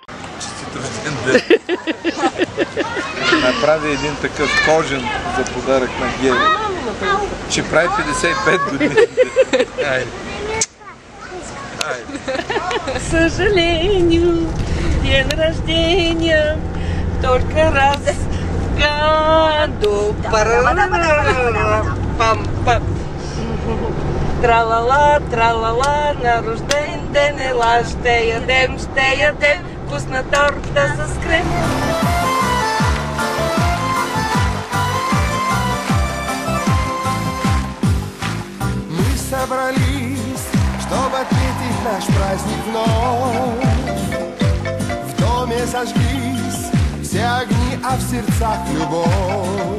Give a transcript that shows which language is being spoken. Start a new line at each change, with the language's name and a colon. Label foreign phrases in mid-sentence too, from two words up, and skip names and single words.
Bulgarian: Честит рожден ден. Направи един такъв кожен за подарък на Гери, че прави 55 години. Айде.
Russian: Съжалению, ден рождения, только раз в году. Пам-пам.
Bulgarian: Тралала, тралала, на рожден ден ела, ще ядем, вкусна торта с крем.
Russian: Мы собрались, чтобы отметить наш праздник вновь. В доме зажглись все огни, а в сердцах любовь.